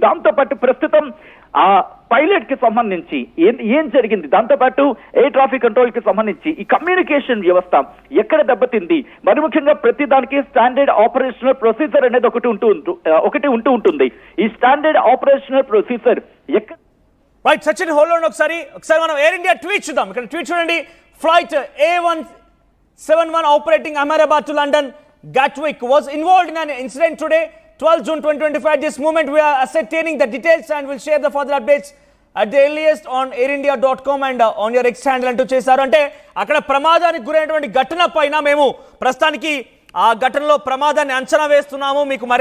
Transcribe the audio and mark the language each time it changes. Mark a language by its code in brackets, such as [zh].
[te] దాంతోపాటు ప్రస్తుతం ఆ పైలట్ కి సంబంధించి ఏం జరిగింది, దాంతోపాటు ఎయిర్ ట్రాఫిక్ కంట్రోల్ కి సంబంధించి ఈ కమ్యూనికేషన్ వ్యవస్థ ఎక్కడ దెబ్బతింది, మరి ముఖ్యంగా ప్రతి దానికి స్టాండర్డ్ ఆపరేషనల్ ప్రొసీజర్ అనేది ఒకటి ఉంటూ ఉంటుంది. ఈ స్టాండర్డ్ ఆపరేషనల్ ప్రొసీజర్ ఎక్కడ [en] right Sachin hold on [te] ఒకసారి మనం ఎయిర్ ఇండియా ట్వీట్ చూద్దాం. ఇక్కడ ట్వీట్ చూడండి. [en] Flight A171 operating Ahmedabad to London Gatwick was involved in an incident today 12 June 2025. This moment we are ascertaining the details and will share the further updates at the earliest on airindia.com and on your X handle [te] అంటూ చేశారు. అంటే అక్కడ ప్రమాదానికి గురైనటువంటి ఘటన పైన మేము ప్రస్తుతానికి ఆ ఘటనలో ప్రమాదాన్ని అంచనా వేస్తున్నాము. మీకు మరి